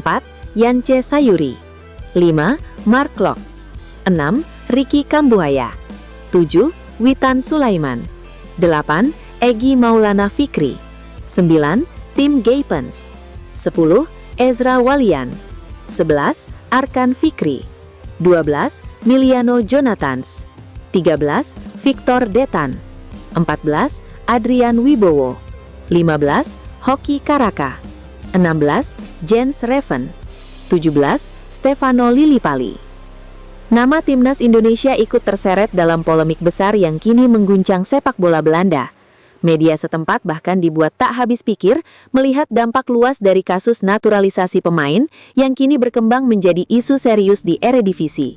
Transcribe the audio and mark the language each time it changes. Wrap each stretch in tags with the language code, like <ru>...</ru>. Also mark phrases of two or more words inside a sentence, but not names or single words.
<id>Yance Sayuri. 5. Mark Klok. 6. Ricky Kambuaya. 7. Witan Sulaiman. 8. Egy Maulana Fikri. 9. Tim Gaypens. 10. Ezra Walian. 11. Arkan Fikri. 12. Miliano Jonathans. 13. Victor Detan. 14. Adrian Wibowo. 15. Hoki Karaka. 16. Jens Reven. 17. Stefano Lillipali. Nama Timnas Indonesia ikut terseret dalam polemik besar yang kini mengguncang sepak bola Belanda. Media setempat bahkan dibuat tak habis pikir melihat dampak luas dari kasus naturalisasi pemain yang kini berkembang menjadi isu serius di Eredivisie.</id>